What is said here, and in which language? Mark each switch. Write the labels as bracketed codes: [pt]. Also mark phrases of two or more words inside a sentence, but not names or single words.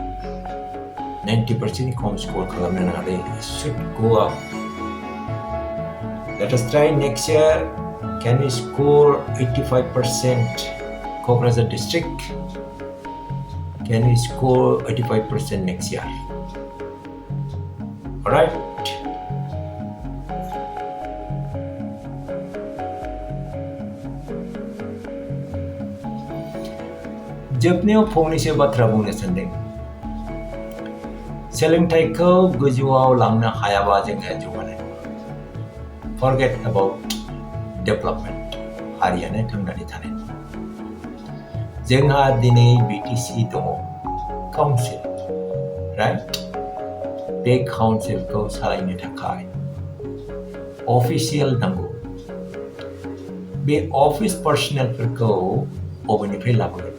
[en] 90% com score should go up. Let us try next year. Can we score 85%? Kokrajhar district. Can we score 85% next year? Alright. [brx] जोबनायाव फंनैसो बाथ्रा बुंनो सानदों. सोलोंथाइखौ गोजौआव लांनो हायाबा जोङो जौगानाय. [en] Forget about development. [brx] हारियानो थांनानै थानाय. जोंहा दिनै BTC दङ. [en] काउन्सिल, right? [brx] बे काउन्सिलखौ सालायनो थाखाय अफिसियेल नांगौ. बे अफिस पार्सनेलफोरखौ बबेनिफ्राय लाबोगोन?